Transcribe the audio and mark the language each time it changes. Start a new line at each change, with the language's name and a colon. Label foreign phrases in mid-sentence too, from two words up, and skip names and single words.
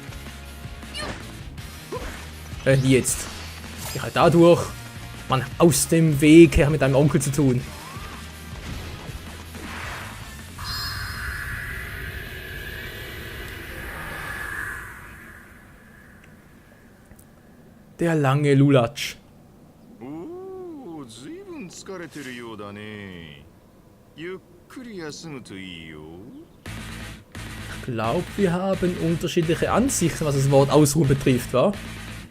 German: Wie jetzt? Ich halt dadurch. Mann, aus dem Weg her mit deinem Onkel zu tun. Der lange Lulatsch.
Japanese: Oh, 随分疲れてるようだね。ゆっくり休むといいよ。
German: Ich glaube, wir haben unterschiedliche Ansichten, was das Wort Ausruhen betrifft, wa?